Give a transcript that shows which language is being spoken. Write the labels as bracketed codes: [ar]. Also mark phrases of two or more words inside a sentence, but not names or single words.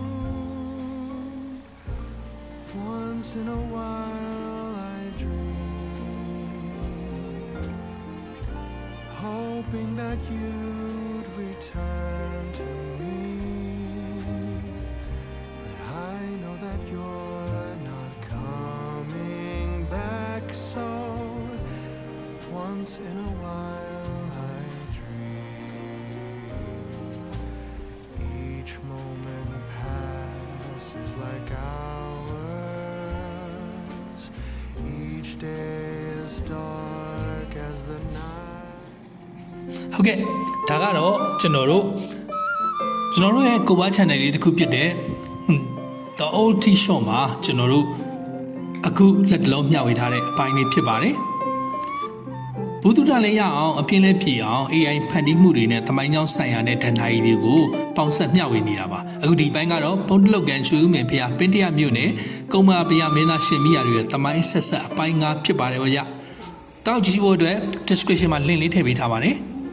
[en] Once in a while I dream, hoping that you'd return to me, but I know that you're not coming back, so once in a while I dream. Each moment passes like hours, each day is dark as the night. [my] ဟုတ်ကဲ့ဒါကတော့ကျွန်တော်တို့ရဲ့ကိုဘာ channel လေးတစ်ခုဖြစ်တဲ့ The Old Tea Shop မှာကျွန်တော်တို့အခုလက်တလုံး မျှဝေထားတဲ့အပိုင်းလေးဖြစ်ပါတယ်ဘုသူတလည်းရအောင်အပြင်းလဲပြေအောင် AI ဖန်တီးမှုတွေနဲ့သမိုင်းကြောင်းဆိုင်ရာနဲ့ဒဏ္ဍာရီတွေကိုပေါင်းဆက်မျှဝေနေတာပါအခုဒီပိုင်းကတော့ဘုံတလုတ်ကန်ရွှေဦးမင်းဖျားပင်းတရမြို့နယ်ကုန်းမဖျားမင်းသားရှင်မိရာတွေရဲ့သမိုင်းဆက်ဆက်အပိုင်း၅ဖြစ်ပါတယ်ဗျတောက်ကြည့်ဖို့အတွက် description မှာ link လေးထည့်ပေးထားပါတယ်